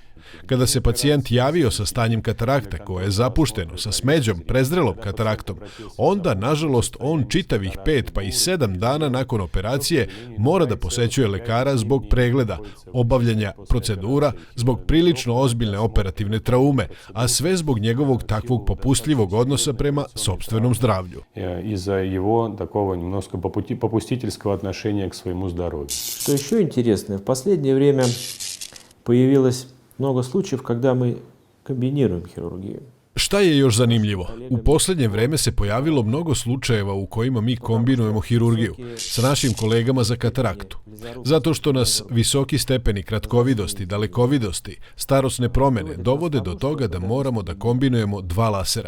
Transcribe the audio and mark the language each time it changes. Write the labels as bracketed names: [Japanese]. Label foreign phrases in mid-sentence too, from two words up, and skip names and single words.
[Serbian] Kada se pacijent javio sa stanjem katarakte koje je zapušteno sa smeđom, prezrelom kataraktom, onda, nažalost, on čitavih 5 pa i 7 dana nakon operacije mora da posećuje lekara zbog pregleda, obavljanja procedura, zbog prilično ozbiljne operativne traume, a sve zbog njegovog takvog popustljivog odnosa prema sopstvenom zdravlju. [Russian] Из-за его такого немножко попустительского отношения к своему здоровью. Что еще интересно, в последнее время появилось много случаев, когда мы комбинируем хирургию. [Serbian] Šta je još zanimljivo? U posljednje vreme se pojavilo mnogo slučajeva u kojima mi kombinujemo hirurgiju sa našim kolegama za kataraktu. Zato što nas visoki stepeni kratkovidosti, dalekovidosti, starosne promjene dovode do toga da moramo da kombinujemo 2 lasera.